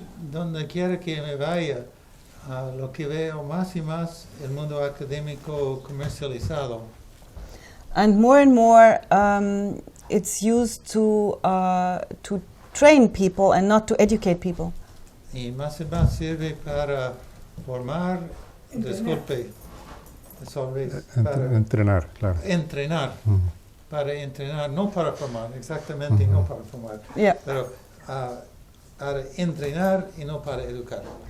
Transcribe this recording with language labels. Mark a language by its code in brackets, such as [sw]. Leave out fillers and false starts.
[es] Donde quiera que me vaya, lo que veo más y más el mundo académico comercializado. [en] And more, it's used to train people and not to educate people. [es] Y más sirve para formar, disculpe, para entrenar, claro. Entrenar, para entrenar, no para formar, exactamente no para formar, [en] Yeah. [es] pero para entrenar y no para educar.